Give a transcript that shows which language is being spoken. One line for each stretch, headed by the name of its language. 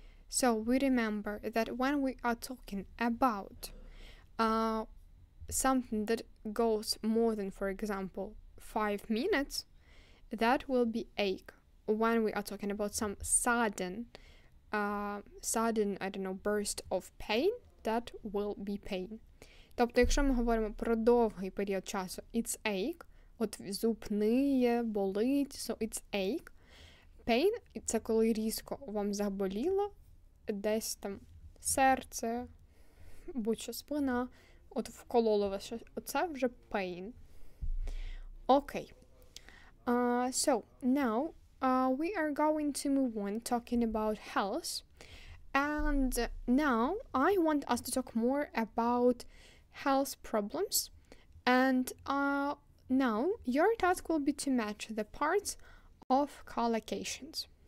English: So we remember that when we are talking about something that goes more than, for example, 5 minutes, that will be ache. when we are talking about some sudden, burst of pain, that will be pain.
Ukrainian: Тобто, якщо ми говоримо про довгий період часу,
English: it's ache,
Ukrainian: от зуб ниє, болить,
English: so it's ache.
Ukrainian: Pain – це коли різко вам заболіло, десь там серце, будь-що спина, от вкололо вас щось, оце вже pain.
English: Okay. So, now we are going to move on talking about health. And now I want us to talk more about health problems. And now your task will be to match the parts of collocations.